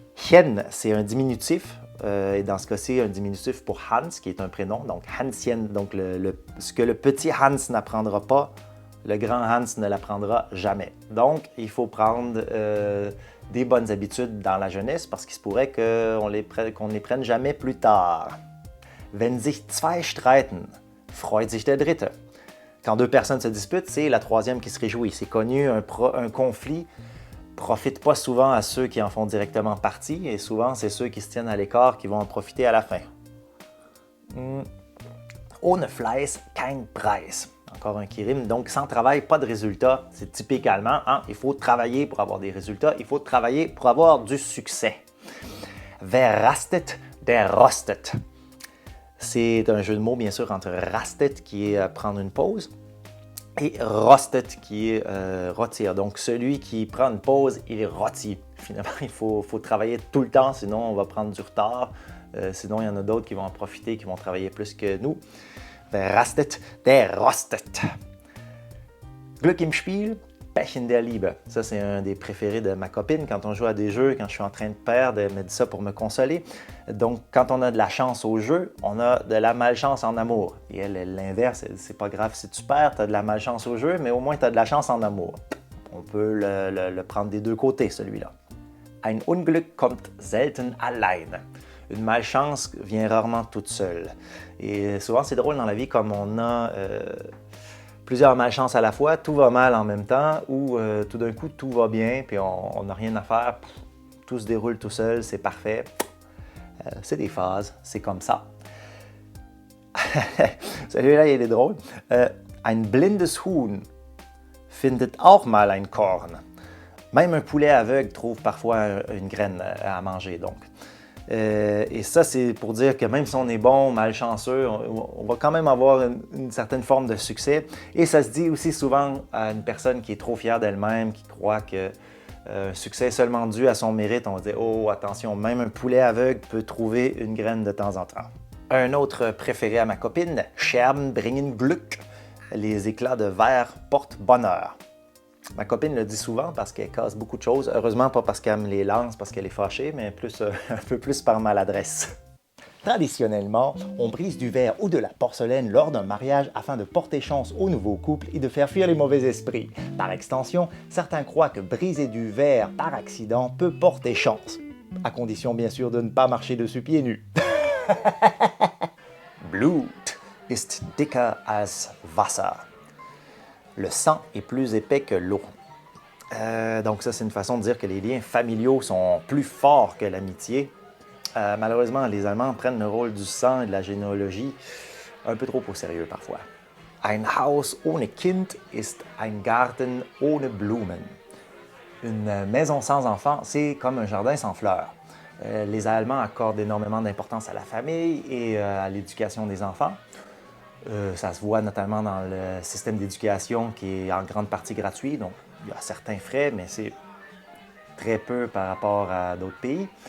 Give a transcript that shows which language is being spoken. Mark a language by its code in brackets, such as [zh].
[fr] Hen, c'est un diminutif, et dans ce cas-ci, un diminutif pour Hans, qui est un prénom, donc Hanschen. Donc, ce que le petit Hans n'apprendra pas, le grand Hans ne l'apprendra jamais. Donc, il faut prendre des bonnes habitudes dans la jeunesse parce qu'il se pourrait qu'on les prenne jamais plus tard. [de] Wenn sich zwei streiten, freut sich der Dritte. [fr] Quand deux personnes se disputent, c'est la troisième qui se réjouit. C'est connu, un conflit ne profite pas souvent à ceux qui en font directement partie et souvent, c'est ceux qui se tiennent à l'écart qui vont en profiter à la fin. [de] Ohne Fleiß kein Preis. [fr] Encore un qui rime. Donc, sans travail, pas de résultat. C'est typique allemand. Hein? Il faut travailler pour avoir des résultats. Il faut travailler pour avoir du succès. [de] Wer rastet, der rostet. [fr] C'est un jeu de mots, bien sûr, entre rastet, qui est prendre une pause, et rostet, qui est rôtir. Donc, celui qui prend une pause, il est rôti. Finalement, il faut travailler tout le temps, sinon on va prendre du retard. Sinon, il y en a d'autres qui vont en profiter, qui vont travailler plus que nous. [de] Wer rastet, der rostet. Glück im Spiel, Pech in der Liebe. [fr] Ça, c'est un des préférés de ma copine. Quand on joue à des jeux, quand je suis en train de perdre, elle me dit ça pour me consoler. Donc, quand on a de la chance au jeu, on a de la malchance en amour. Et elle, l'inverse, c'est pas grave si tu perds, tu as de la malchance au jeu, mais au moins tu as de la chance en amour. On peut le prendre des deux côtés, celui-là. [de] Ein Unglück kommt selten allein. [fr] Une malchance vient rarement toute seule. Et souvent, c'est drôle dans la vie, comme on a plusieurs malchances à la fois, tout va mal en même temps, ou tout d'un coup, tout va bien, puis on n'a rien à faire, tout se déroule tout seul, c'est parfait. C'est des phases, c'est comme ça. Celui-là, il est drôle. [de] Ein blindes Huhn findet auch mal ein Korn. [fr] Même un poulet aveugle trouve parfois une graine à manger, donc. Et ça, c'est pour dire que même si on est bon, malchanceux, on va quand même avoir une certaine forme de succès. Et ça se dit aussi souvent à une personne qui est trop fière d'elle-même, qui croit que un succès est seulement dû à son mérite. On va dire, oh, attention, même un poulet aveugle peut trouver une graine de temps en temps. Un autre préféré à ma copine, [de] Scherben bringen Glück. [fr] Les éclats de verre portent bonheur. Ma copine le dit souvent parce qu'elle casse beaucoup de choses. Heureusement, pas parce qu'elle me les lance, parce qu'elle est fâchée, mais un peu plus par maladresse. Traditionnellement, on brise du verre ou de la porcelaine lors d'un mariage afin de porter chance au nouveau couple et de faire fuir les mauvais esprits. Par extension, certains croient que briser du verre par accident peut porter chance. À condition bien sûr de ne pas marcher dessus pieds nus. [de] Blut ist dicker als Wasser. [fr] Le sang est plus épais que l'eau. Donc ça, c'est une façon de dire que les liens familiaux sont plus forts que l'amitié. Malheureusement, les Allemands prennent le rôle du sang et de la généalogie un peu trop au sérieux parfois. [de] Ein Haus ohne Kind ist ein Garten ohne Blumen. [fr] Une maison sans enfants, c'est comme un jardin sans fleurs. Les Allemands accordent énormément d'importance à la famille et à l'éducation des enfants. Ça se voit notamment dans le système d'éducation qui est en grande partie gratuit, donc il y a certains frais, mais c'est très peu par rapport à d'autres pays.